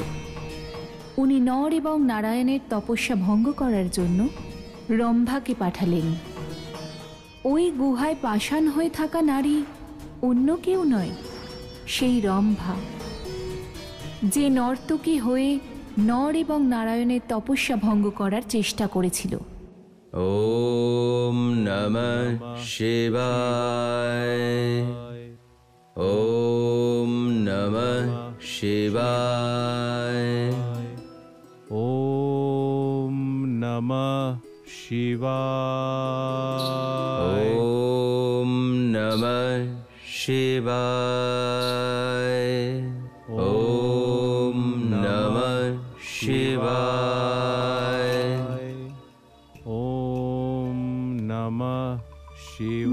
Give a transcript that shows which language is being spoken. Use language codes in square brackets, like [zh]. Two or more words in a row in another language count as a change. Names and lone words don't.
[bn] উনি নর এবং নারায়ণের তপস্যা ভঙ্গ করার জন্য রম্ভাকে পাঠালেন। ওই গুহায় পাষাণ হয়ে থাকা নারী অন্য কেউ নয়, সেই রম্ভা, যে নর্তকী হয়ে নর এবং নারায়ণের তপস্যা ভঙ্গ করার চেষ্টা করেছিল। [sa] ওম নমঃ শিবায়। ওম নমঃ শিবায়। ওম নমঃ শিবায়। ওম নমঃ শিবায়। ওম নমঃ শিবায়। ওম নমঃ শিবায়।